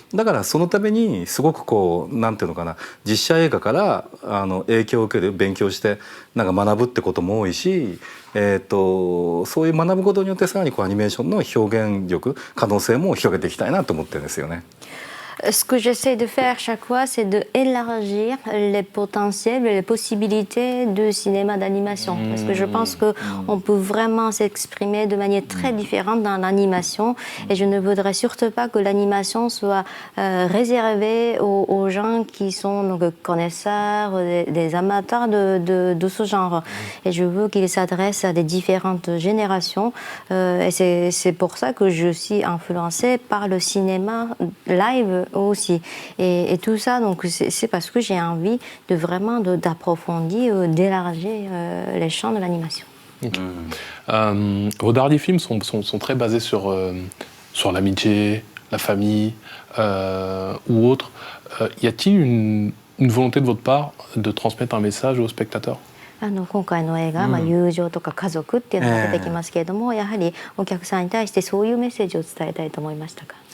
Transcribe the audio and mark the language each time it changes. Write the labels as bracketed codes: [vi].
[ja] だからそのためにすごくなんていうのかな、実写映画から影響を受ける、勉強してなんか学ぶってことも多いし、そういう学ぶことによってさらにアニメーションの表現力、可能性も広げていきたいなと思ってるんですよね。 [fr] Ce que j'essaie de faire chaque fois, c'est d'élargir les potentiels et les possibilités de cinéma d'animation. Parce que je pense qu'on peut vraiment s'exprimer de manière très différente dans l'animation. Et je ne voudrais surtout pas que l'animation soit réservée aux gens qui sont donc, connaisseurs, des amateurs de ce genre. Et je veux qu'il s'adresse à des différentes générations. Et c'est pour ça que je suis influencée par le cinéma live aussi. Et tout ça, donc, c'est parce que j'ai envie de vraiment d'approfondir, d'élargir les champs de l'animation. Okay. Vos derniers films sont très basés sur l'amitié, la famille ou autre. Y a-t-il une volonté de votre part de transmettre un message aux spectateurs? [ja] 今回の映画、友情とか家族っていうのが出てきますけれども、やはりお客さんに対してそういうメッセージを伝えたいと思いましたか？